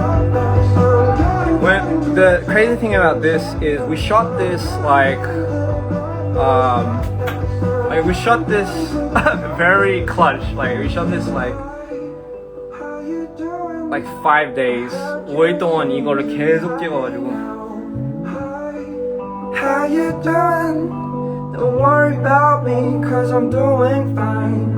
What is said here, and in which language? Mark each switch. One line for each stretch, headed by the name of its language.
English: When the crazy thing about this is we shot this we shot this very clutch. Like we shot this like 5 days.
Korean: 5일 동안 이거를 계속 찍어가지고.
English: How you doing? Don't worry about me, cause I'm doing fine.